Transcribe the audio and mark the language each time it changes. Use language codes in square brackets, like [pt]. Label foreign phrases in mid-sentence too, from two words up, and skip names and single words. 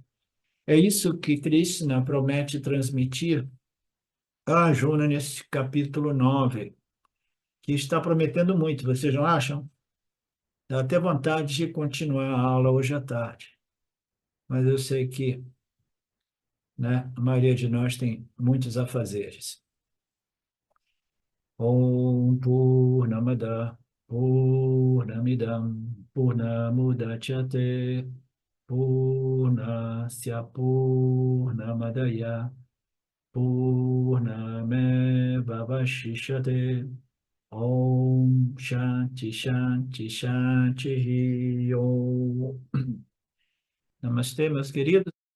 [pt] É isso que Krishna promete transmitir a Arjuna nesse capítulo 9, que está prometendo muito, vocês não acham? Dá até vontade de continuar a aula hoje à tarde, mas eu sei que, né, a maioria de nós tem muitos afazeres. [sa] ॐ पूर्णमदः पूर्णमिदं पूर्णमुदच्यते पूर्णस्य पूर्णमादाय पूर्णमेव अवशिष्यते ॐ शान्तिः शान्तिः शान्तिः ॐ. [pt] Namastê, meus queridos.